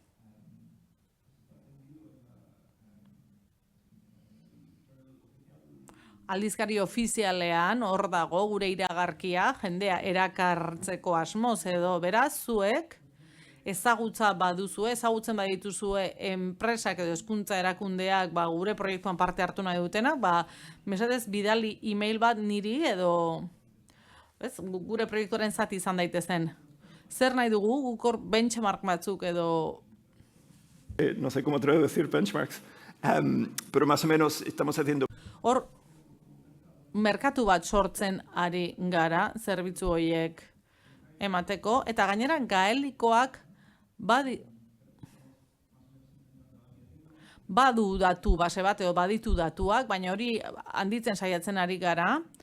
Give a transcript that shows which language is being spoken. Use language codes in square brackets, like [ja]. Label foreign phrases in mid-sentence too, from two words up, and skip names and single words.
[eu] Aldizkari ofizialean hor dago gure iragarkia, jendea erakartzeko asmoz edo, beraz, zuek ezagutza baduzue, ezagutzen badituzue enpresak edo hezkuntza erakundeak gure proiektuan parte hartu nahi dutenak, mesedez bidali e-mail bat niri edo gure proiektuaren zati izan daitezen. Zer nahi dugu, guk hor benchmark batzuk edo... [es] No sé cómo traducir benchmarks, pero más o menos estamos haciendo... [eu] Hor, merkatu bat sortzen ari gara, zerbitzu horiek emateko, eta gainera gaelikoak badu datu base bat edo baditu datuak, baina hori handitzen saiatzen ari gara.